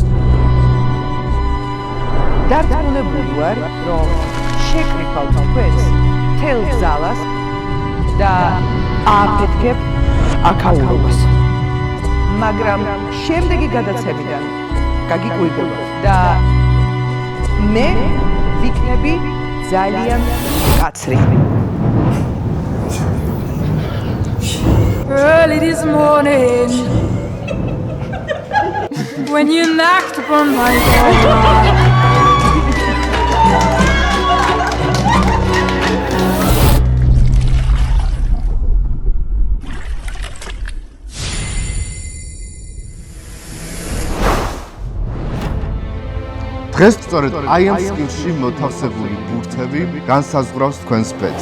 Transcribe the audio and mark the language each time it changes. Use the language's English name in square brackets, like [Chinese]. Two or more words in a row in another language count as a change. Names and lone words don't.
[Georgian] დარწმუნებული ვარ, რომ შეკრიფავთ თქვენს მთელ გზას და აფეთქებ აქაურობას. მაგრამ შემდეგი გადაცემიდან გაგიკვირდება და მე ვიქნები ძალიან კაცრი. [English] Early this morning, when you knocked upon my door, [Georgian] დღეს სწორედ აი ამ სკილში მოთავსებული ბურთები განსაზღვრავს თქვენს ბედს.